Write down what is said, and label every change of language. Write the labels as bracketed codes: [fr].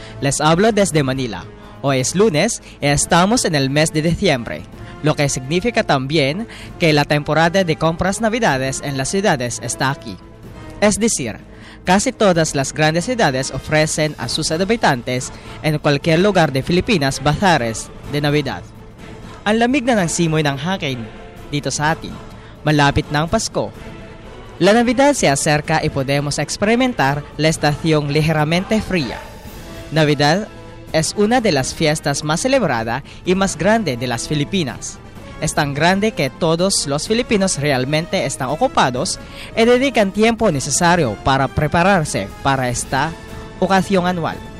[es] Les hablo desde Manila. Hoy es lunes y estamos en el mes de diciembre, lo que significa también que la temporada de compras navidades en las ciudades está aquí. Es decir, casi todas las grandes ciudades ofrecen a sus habitantes en cualquier lugar de Filipinas bazares de Navidad. [tl] Ang lamig na ng simoy ng hangin dito sa atin. Malapit na ang Pasko. [es] La Navidad se acerca y podemos experimentar la estación ligeramente fría. Navidad es una de las fiestas más celebrada y más grande de las Filipinas. Es tan grande que todos los filipinos realmente están ocupados y dedican tiempo necesario para prepararse para esta ocasión anual.